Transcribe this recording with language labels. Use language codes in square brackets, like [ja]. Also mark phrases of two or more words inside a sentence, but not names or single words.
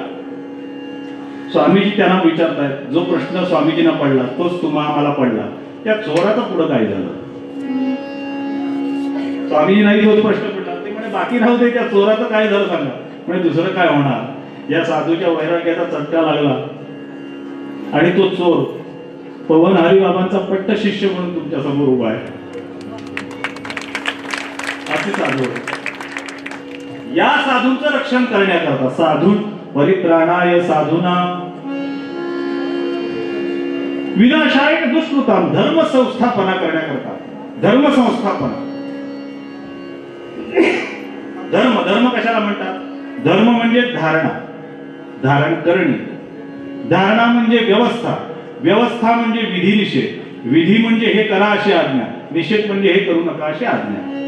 [mr] स्वामीजी त्यांना विचारतायत. जो प्रश्न स्वामीजींना पडला तोच आम्हाला पडला. त्या चोराचा पुढं काय झालं? स्वामीजी नाही तोच प्रश्न पडला. ते म्हणे बाकी राहू दे, त्या चोराचं काय झालं सांगा. म्हणजे दुसरं काय होणार? या साधूच्या वैराग्याचा चटका लागला आणि तो चोर पवन हरिबाबांचा पट्ट शिष्य म्हणून तुमच्या समोर उभा आहे. असे साधू. या साधूंचं रक्षण करण्याकरता [sa] साधू परित्राणाय साधूना विनाशाय दुष्कृताम, [mr] धर्म संस्थापना करण्याकरता. धर्म संस्थापना. धर्म कशाला म्हणतात? धर्म म्हणजे धारणा, धारण करणे. धारणा म्हणजे व्यवस्था, व्यवस्था म्हणजे विधी निषेध, विधी म्हणजे हे करा अशी आज्ञा, निषेध म्हणजे हे करू नका अशी आज्ञा.